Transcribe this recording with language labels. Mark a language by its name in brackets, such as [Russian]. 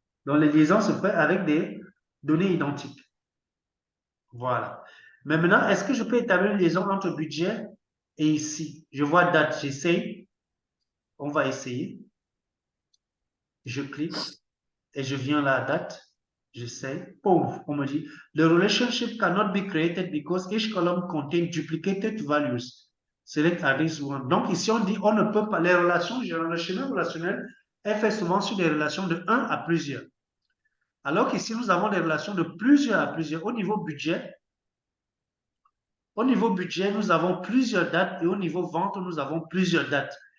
[French] Donc, les liaisons se font avec des données identiques. Voilà. Mais maintenant, est-ce que je peux établir une liaison entre budget et ici? Je vois date, j'essaye. On va essayer. Je clique et je viens là à date. J'essaye. Pouf, on me dit, [English] the relationship cannot be created because each column contains duplicated values. Select at this one. [French] Donc ici, on dit, on ne peut pas, les relations, le schéma relationnel est fait souvent sur des relations de 1 à plusieurs. Alors qu'ici, nous avons des relations de plusieurs à plusieurs. Au niveau budget, nous avons plusieurs dates et au niveau vente, nous avons plusieurs dates.